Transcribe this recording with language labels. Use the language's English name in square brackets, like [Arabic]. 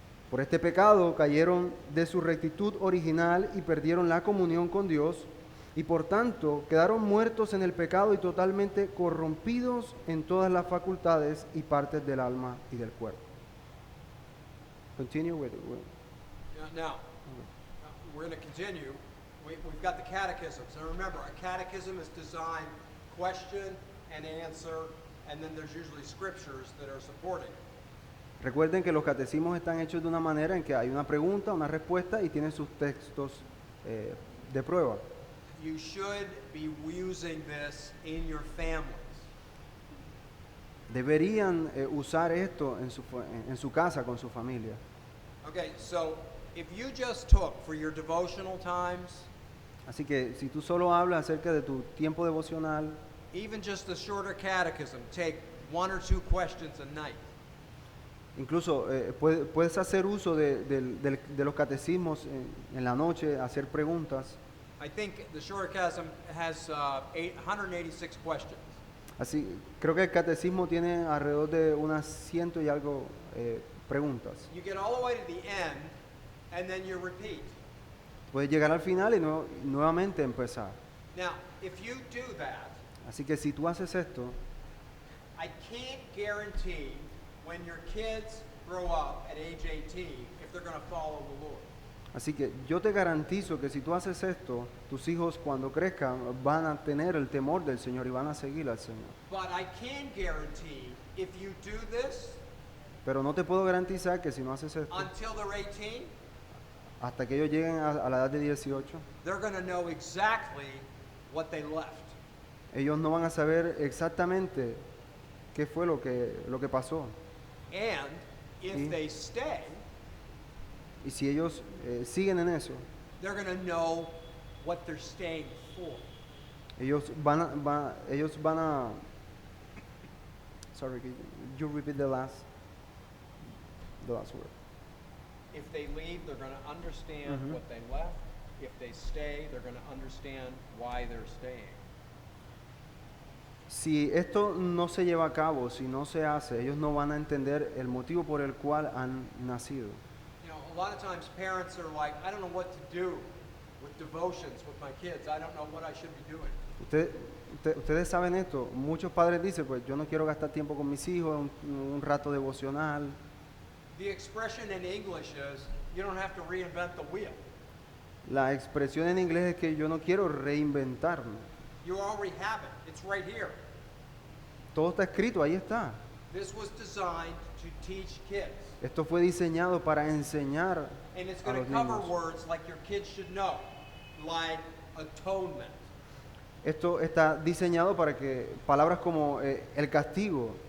[Spanish] Por este pecado cayeron de su rectitud original y perdieron la comunión con Dios, y por tanto quedaron muertos en el pecado y totalmente corrompidos en todas las facultades y partes del alma y del cuerpo. [English] Continue with it. Now, we're going to continue. We've got the catechisms. And remember, a catechism is designed question and answer, and then there's usually scriptures that are supporting. [Spanish] Recuerden que los catecismos están hechos de una manera en que hay una pregunta, una respuesta y tienen sus textos de prueba. [English] You should be using this in your families. [Spanish] Deberían usar esto en su casa con su familia. [English] Okay, so if you just took for your devotional times, [Spanish] Así que si tú solo hablas acerca de tu tiempo devocional, [English] even just the shorter catechism, take 1 or 2 questions a night. [Spanish] incluso puedes hacer uso de los catecismos en la noche, hacer preguntas. [English] I think the shorter catechism has 186 questions. [Spanish] Así, creo que el catecismo tiene alrededor de unas 100 y algo preguntas. [English] You get all the way to the end, and then you repeat. [Spanish] Puedes llegar al final y nuevamente empezar. [English] Now, if you do that, [Spanish] Así que si tú haces esto, [English] I can't guarantee when your kids grow up at age 18 if they're going to follow the Lord. [Spanish] así que yo te garantizo que si tú haces esto, tus hijos cuando crezcan van a tener el temor del Señor y van a seguir al Señor. [English] But I can guarantee if you do this [Spanish] Pero no te puedo garantizar que si no haces esto, [English] until they're 18, [Spanish] hasta que ellos lleguen a la edad de 18, [English] they're going to know exactly what they left. [Spanish] ellos no van a saber exactamente qué fue lo que pasó. [English] And if [Spanish] Sí. [English] they stay, [Spanish] Y si ellos siguen en eso, [English] they're going to know what they're staying for. [Spanish] ellos van a [English] sorry, could you repeat the last word. If they leave, they're going to understand Mhm. what they left. If they stay, they're going to understand why they're staying. [Spanish] Si esto no se lleva a cabo, si no se hace, ellos no van a entender el motivo por el cual han nacido. [English] You know, a lot of times parents are like, I don't know what to do with devotions with my kids. I don't know what I should be doing. [Spanish] Ustedes saben esto, muchos padres dicen, pues yo no quiero gastar tiempo con mis hijos, un rato devocional. [English] The expression in English is, you don't have to reinvent the wheel. [Spanish] La expresión en inglés es que yo no quiero reinventarme. [English] You already have it. It's right here. [Spanish] Todo está escrito, ahí está. [English] This was designed to teach kids. [Spanish] Esto fue diseñado para enseñar [English] And it's a going [Spanish] los [English] to cover [Spanish] niños. [English] words like your kids should know, like atonement, [Spanish] Esto está diseñado para que palabras como el castigo,